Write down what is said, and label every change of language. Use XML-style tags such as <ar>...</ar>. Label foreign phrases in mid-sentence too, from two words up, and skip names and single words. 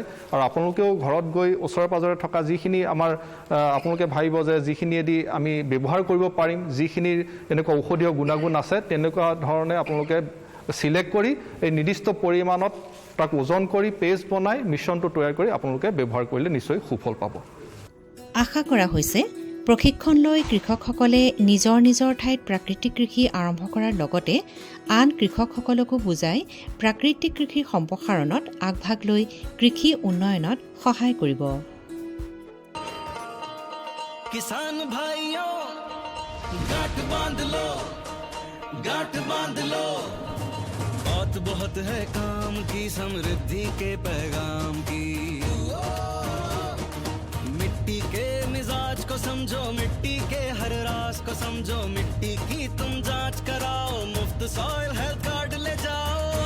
<as>আৰু আপোনালোকেও ঘৰত গৈ ওচৰে পাজৰে থকা যিখিনি আমাৰ আপোনালোকে ভাবিব যে যিখিনিয়েদি আমি ব্যৱহাৰ কৰিব পাৰিম, যিখিনিৰ এনেকুৱা ঔষধীয় গুণাগুণ আছে, তেনেকুৱা ধৰণে আপোনালোকে চিলেক্ট কৰি এই নিৰ্দিষ্ট পৰিমাণত তাক ওজন কৰি পেষ্ট বনাই মিশ্ৰণটো তৈয়াৰ কৰি আপোনালোকে ব্যৱহাৰ কৰিলে নিশ্চয় সুফল পাব। আশা কৰা হৈছে প্ৰশিক্ষণ লৈ কৃষকসকলে নিজৰ নিজৰ ঠাইত প্ৰাকৃতিক কৃষি আৰম্ভ কৰাৰ লগতে আন কৃষকসকলকো বুজাই প্ৰাকৃতিক কৃষিৰ সম্প্ৰসাৰণত আগভাগ লৈ কৃষি উন্নয়নত সহায় কৰিব।</as> <hi>किसान भाइयों गांठ बांध लो, गांठ बांध लो, बात बहुत है काम की, समृद्धि के पैगाम की। मिट्टी के मिजाज को समझो, मिट्टी के हर राज को समझो, मिट्टी की तुम जांच कराओ, मुफ्त</hi> <en>soil health card</en> <hi>ले जाओ।</hi>